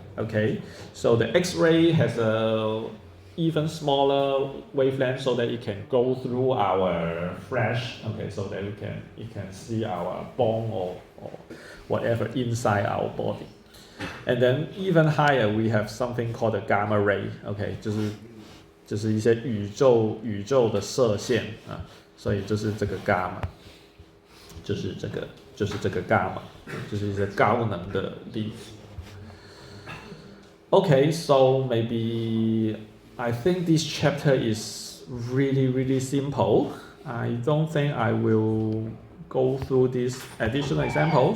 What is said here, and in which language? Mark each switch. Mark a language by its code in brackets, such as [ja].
[en] Okay, so the X-ray has a even smaller wavelength so that it can go through our flesh. Okay, so that it can see our bone or whatever inside our body. And then even higher, we have something called the gamma ray. [zh] Okay, 就是一些宇宙的射线啊，所以就是这个 gamma。就是这个 gamma， 就是一些高能的粒子。 [en] Okay, so maybe I think this chapter is really simple. I don't think I will go through this additional example.